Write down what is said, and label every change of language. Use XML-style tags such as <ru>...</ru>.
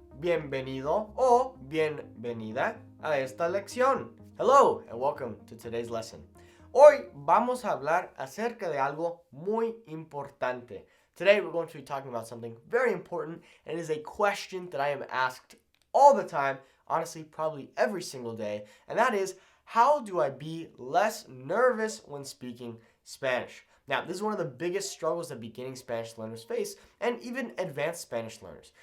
<es>Bienvenido o bienvenida a esta lección.</es> <en>Hello and welcome to today's lesson.</en> <es>Hoy vamos a hablar acerca de algo muy importante.</es> <en>Today we're going to be talking about something very important, and it is a question that I am asked all the time, honestly probably every single day, and that is, how do I be less nervous when speaking Spanish? Now, this is one of the biggest struggles that beginning Spanish learners face, and even advanced Spanish learners.</en>